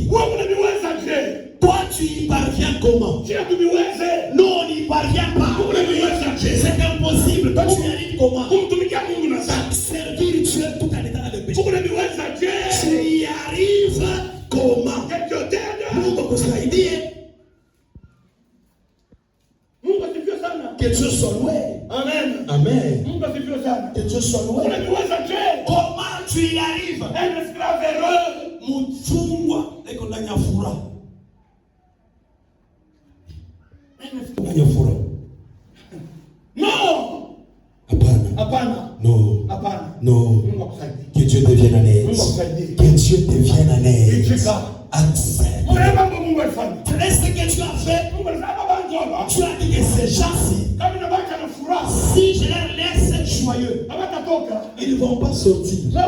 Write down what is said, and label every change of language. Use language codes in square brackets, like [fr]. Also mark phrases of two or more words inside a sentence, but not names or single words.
[fr] Toi, tu y parviens comment? Non, on n'y parvient pas. C'est impossible. Toi, tu y arrives comment? Servir Dieu tout en étant dans le péché. Tu y arrives comment? [sw] Mungu akusaidie. [fr] Que Dieu soit loué. Amen. Amen. Que Dieu soit loué. Comment tu y arrives? Un esclave heureux. [sw] Mufungwa eko ndani ya furaha. Ndani ya furaha. [fr] Non. [sw] Hapana. [fr] Non. [sw] Hapana. [fr] Non. Que Dieu devienne en aide. Que Dieu devienne en aide. Accepte. Est-ce que tu as fait? Tu as dit que ces gens-ci, si je les laisse joyeux, ils ne vont pas sortir.